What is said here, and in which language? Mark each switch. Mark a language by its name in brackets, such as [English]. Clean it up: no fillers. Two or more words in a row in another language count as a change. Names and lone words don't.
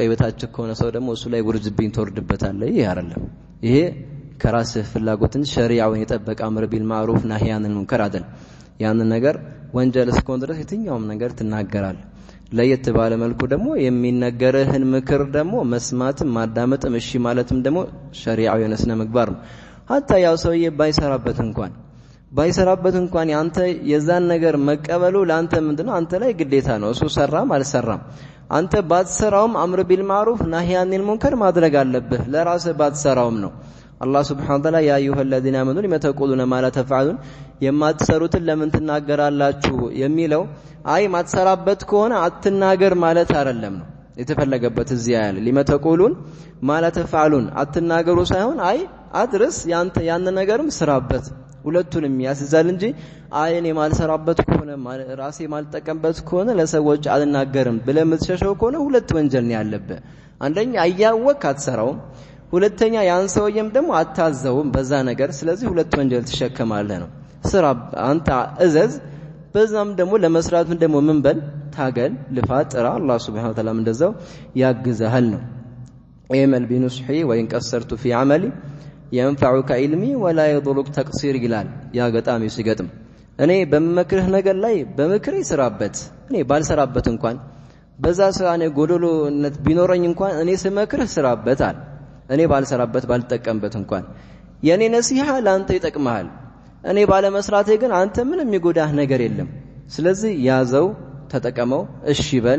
[Amharic] በታች ከሆነ ሰው ደግሞ እሱ ላይ ጉርጅብኝ ተወርድበታለህ ይሄ አይደለም ይሄ ከራስህ ፍላጎትን ሸሪዓውን የጠበቀ [Arabic] أمر بالمعروف ناهي عن المنكر [Amharic] አይደል ያን ነገር ወንጀል እስከሆነ ድረስ የትኛውም ነገር ትናገራለህ። ለየት ባለ መልኩ ደግሞ የሚነገርህን ምክር ደግሞ መስማትም ማዳመጥም እሺ ማለትም ደግሞ ሸሪዓው የሆነ ስነ ምግባር ነው። ሀታ ያው ሰውዬ ባይሰራበት እንኳን ያንተ የዛን ነገር መቀበሉ ለአንተ ምንድነው አንተ ላይ ግዴታ ነው። እሱ ሰራም አልሰራም አንተ ባትሰራውም [Arabic] أمر بالمعروف نهي عن المنكر [Amharic] ማድረግ አለብህ። ለራስህ ባትሰራውም ነው። አላህ [Arabic] سبحانه وتعالى يا أيها الذين آمنوا لم تقولون ما لا تفعلون [Amharic] የማትሰሩትን ለምን ትናገራላችሁ የሚለው አይ ማትሰራበት ከሆነ አትናገር ማለት አይደለም ነው የተፈለገበት። እዚህ ያለ [Arabic] لم تقولون ما لا تفعلون [Amharic] አትናገሩ ሳይሆን አይ አድርስ ያን ነገርም ስራበት ሁለቱንም ያስዛል እንጂ አይ እኔ ማልሰራበት ከሆነ ራሴ ማልጠቀምበት ከሆነ ለሰዎች አልናገርም ብለህ የምትሸሸው ከሆነ ሁለት ወንጀል ነው ያለበት። አንደኛ አያወቅ አትሰራውም፣ ሁለተኛ ያን ሰውየም ደግሞ አታዘውም በዛ ነገር። ስለዚህ ሁለት ወንጀል ትሸከማለህ ነው። ስራ አንተ እዘዝ፣ በዛም ደግሞ ለመስራት ደግሞ ምን በል ታገል፣ ልፋት፣ ጥራ። አላህ [Arabic] سبحانه وتعالى [Amharic] እንደዛው ያግዛል ነው። [Arabic] اعمل بنصحي وإن قصرت في عملي ينفعك علمي ولا يضرك تقصير [Amharic] ይላል ያ ገጣሚ ሲገጥም። እኔ በመክርህ ነገር ላይ በመክሬ ስራበት፣ እኔ ባልሰራበት እንኳን በዛ ስራ እኔ ጎዶሎነት ቢኖረኝ እንኳን እኔ ስመክርህ ስራበት አለ። እኔ ባልሰራበት ባልጠቀምበት እንኳን የኔ ነሲሃ ላንተ ይጠቅምሃል። እኔ ባለመስራቴ ግን አንተ ምንም የሚጎዳህ ነገር የለም። ስለዚህ ያዘው፣ ተጠቀመው፣ እሺ በል፣